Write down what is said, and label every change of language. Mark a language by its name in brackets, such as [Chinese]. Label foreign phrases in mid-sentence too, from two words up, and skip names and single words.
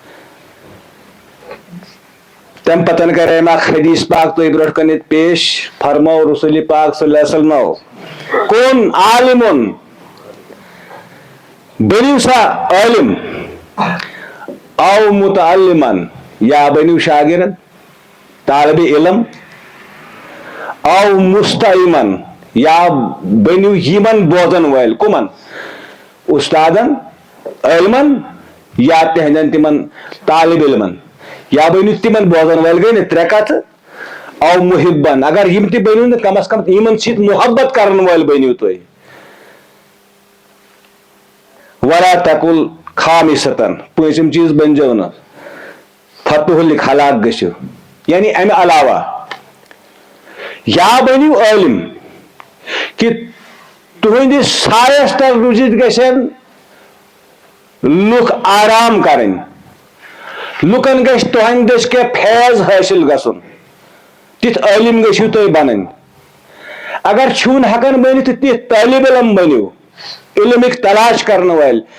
[Kashmiri] تمہِ پتن کرے مےٚ اکھ حدیث پاک تۄہہِ برونٛٹھ کن ییٚتہِ پیش فرمو رسول پاک [Arabic] صلی اللہ علیہ [Kashmiri] وسلمو کُن عالمُن بٔنِو سا عٲلِم او متعلمن یا بنیو شاگرد طالب علم او مستعمن یا بنیو یمن بوزن ویل کمن استادن علمن یا تہندن تمن طالب علمن یا بنیو تمن بوزن ویل گئی نا ترے کتھ او محبن اگر یم تہ بنیو نا کم از کم یمن سۭتۍ محبت کرن ویل بنیو تُہۍ [Arabic] ولا تقل خامستن [Kashmiri] پٲنٛژِم چیٖز بنزو نہٕ فتح ہلاک گژھِو یعنی امہِ علاوہ یا بنیو عالم کہ تہندس سایس تل روزت گژھن لُکھ آرام کرن لُکن گژھِ تہندس کے فیض حٲصِل گژھُن تِتھ عالم گژھِو تُہۍ بنٕنۍ اگر چھُن ہٮ۪کان بٔنِتھ تہٕ تِتھ طٲلب علم بنِو علمٕکۍ تلاش کرن وٲلۍ